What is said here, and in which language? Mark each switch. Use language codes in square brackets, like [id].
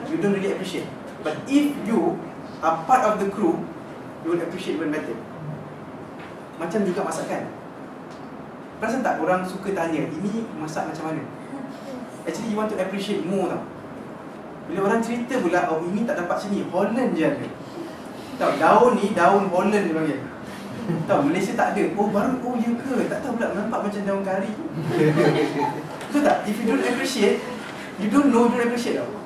[en] You don't really appreciate. But if you are part of the crew, you will appreciate even better. [ms] Macam juga masakan. Perasan tak orang suka tanya, ini masak macam mana? [en] Actually you want to appreciate more tau. [ms] Bila orang cerita pula, oh ini tak dapat sini, Holland je ada. Tahu daun ni, daun Holland dia panggil. Tahu Malaysia tak ada. Oh baru, oh ya ke? Tak tahu pula nampak macam daun kari. Betul tak? [en] If you don't appreciate, you don't know, you don't appreciate tau.